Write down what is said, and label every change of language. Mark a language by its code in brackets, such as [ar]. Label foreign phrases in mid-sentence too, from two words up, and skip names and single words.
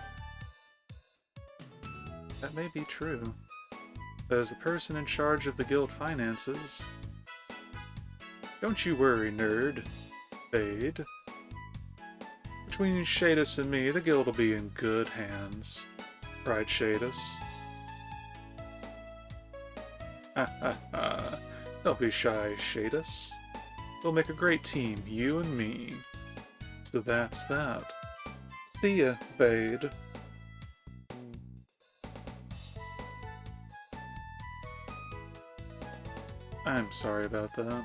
[en] That may be true. But as the person in charge of the guild finances... Don't you worry, nerd. Fade. Between Shadis and me, the guild will be in good hands. Right, Shadis? Ha ha ha. Don't be shy, Shadis. We'll make a great team, you and me. So that's that. See ya, Bade. I'm sorry about that.